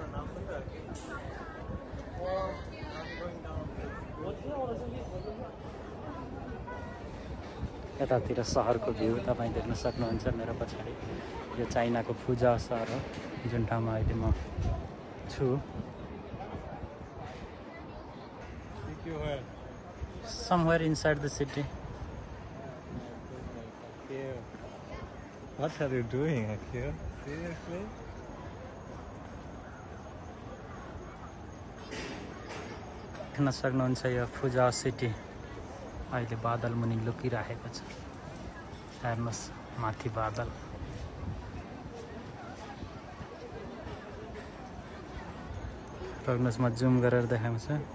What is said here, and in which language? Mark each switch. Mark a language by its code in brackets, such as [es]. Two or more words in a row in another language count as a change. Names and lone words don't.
[ne] यतातिर सहरको भ्यू तपाईँ देख्न सक्नुहुन्छ मेरो पछाडि। यो चाइनाको फुजाओ सहर हो जुन ठाउँमा अहिले म छु। [en] Somewhere inside the city. What are you doing here? Seriously? [ne] देख्न सक्नुहुन्छ यो फुजाओ सिटी। अहिले बादल मुनि लुकिरहेको छ। हेर्नुहोस् माथि बादल। हेर्नुहोस् म जुम गरेर देखाउँछु।